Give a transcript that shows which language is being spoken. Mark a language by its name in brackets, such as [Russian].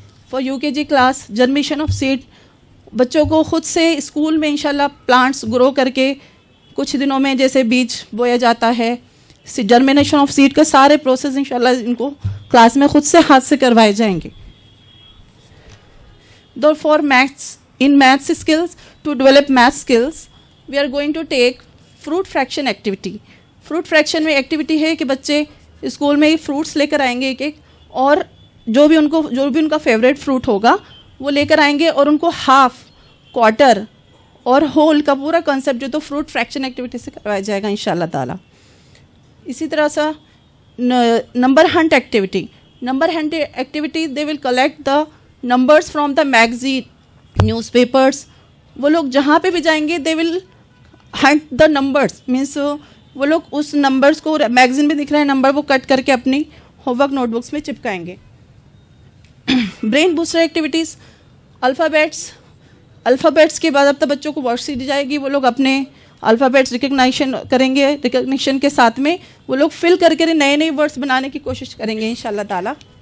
[Urdu] For UKG class جرمیشن of sad, بچوں کو خود سے اسکول میں انشاءاللہ پلانٹس گرو کر کے کچھ دنوں میں جیسے بیج بویا جاتا ہے, جرمینیشن آف سیڈ کا سارے پروسیس انشاءاللہ ان کو کلاس میں خود سے ہاتھ سے کروائے جائیں گے. [English] دو for maths, in maths skills, to develop math skills, we are going to take fruit fraction activity. [Urdu] fruit fraction میں ایکٹیویٹی ہے کہ بچے اسکول میں فروٹس لے کر آئیں گے ایک ایک, اور جو بھی ان کا فیوریٹ فروٹ ہوگا وہ لے کر آئیں گے, اور ان کو ہاف, کوارٹر اور ہول کا پورا کنسیپٹ جو تو فروٹ فریکشن ایکٹیویٹی سے کروایا جائے گا انشاءاللہ تعالیٰ. اسی طرح سے number hint activity. [English] Number hunt activity they will collect the numbers from the magazine, newspapers. [Urdu] وہ لوگ جہاں پہ بھی جائیں گے [English] they will hunt the numbers, [Urdu] مینس وہ لوگ اس نمبرس کو میگزین میں دکھ رہے ہیں نمبر, وہ کٹ کر کے اپنی ہوم ورک نوٹ بکس میں چپکائیں گے. برین بوسٹر ایکٹیویٹیز, الفابیٹس کے بعد اب تک بچوں کو ورڈ سی دی جائے گی, وہ لوگ اپنے الفابیٹس ریکگنیشن کریں گے, ریکگنیشن کے ساتھ میں وہ لوگ فل کر کے نئے ورڈس بنانے کی کوشش کریں گے انشاءاللہ تعالیٰ.